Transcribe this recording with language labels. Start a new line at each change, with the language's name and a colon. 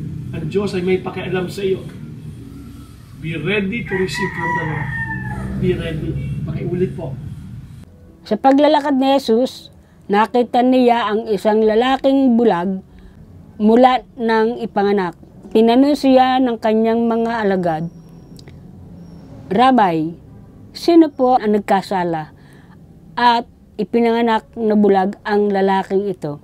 Filipino: Ang Diyos ay may pakialam sa iyo.
English: Be ready to receive from the Lord. Be ready.
Filipino: Pakiulit po. Sa paglalakad ni Jesus, nakita niya ang isang lalaking bulag mula ng ipanganak. Tinanong siya ng kanyang mga alagad, Rabbi, sino po ang nagkasala at ipinanganak na bulag ang lalaking ito?